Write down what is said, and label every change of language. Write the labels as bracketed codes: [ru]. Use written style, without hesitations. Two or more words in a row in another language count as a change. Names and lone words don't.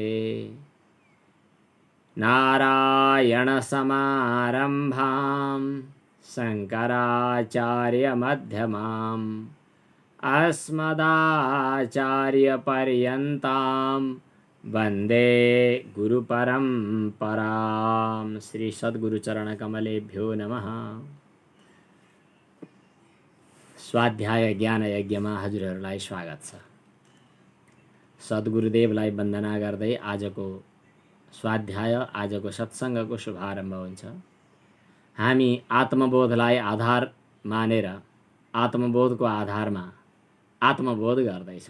[sa] नारायणसमारम्भां शङ्कराचार्यमध्यमाम् अस्मदाचार्यपर्यन्तां वन्दे गुरुपरम्परां। श्री सद्गुरुचरणकमलेभ्यो नमः। [ne] स्वाध्याय ज्ञान यज्ञमा हजुरहरूलाई स्वागत छ। सद्गुरुदेवलाई वन्दना गर्दै आजको स्वाध्याय आजको सत्सङ्गको शुभारम्भ हुन्छ। हामी आत्मबोधलाई आधार मानेर आत्मबोधको आधारमा आत्मबोध गर्दैछौँ।